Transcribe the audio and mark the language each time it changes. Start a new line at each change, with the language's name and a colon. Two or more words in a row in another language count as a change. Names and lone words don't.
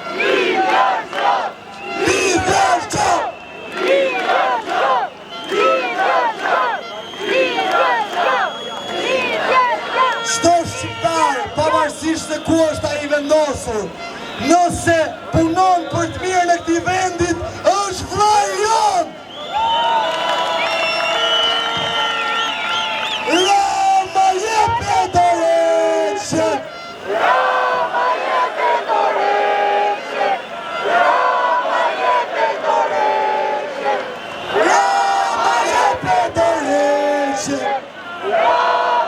Albanian: Çdo shqiptar, pavarësisht se ku është ai vendosur, nëse punon për të mirën e këtij vendit, është vllai jon. Rama jepe dorëqe. Rama jepe dorëqe. Rama jepe dorëqe. Rama jepe dorëqe.